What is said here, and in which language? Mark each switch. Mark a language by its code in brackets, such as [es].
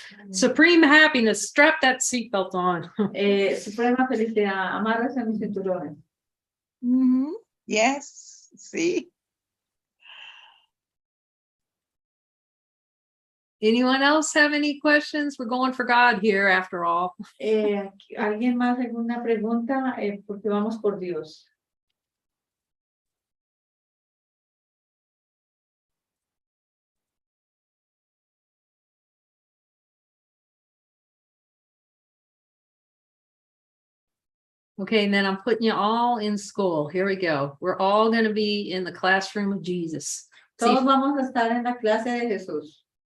[en] Supreme happiness, strap that seatbelt on. [es] Suprema felicidad, amarras en mis cinturones. [en] Yes, sí. Anyone else have any questions? We're going for God here after all. [es] ¿Alguien más alguna pregunta? Porque vamos por Dios. [en] Okay, and then I'm putting you all in school. Here we go. We're all going to be in the classroom of Jesus. [es] Todos vamos a estar en la clase de Jesús.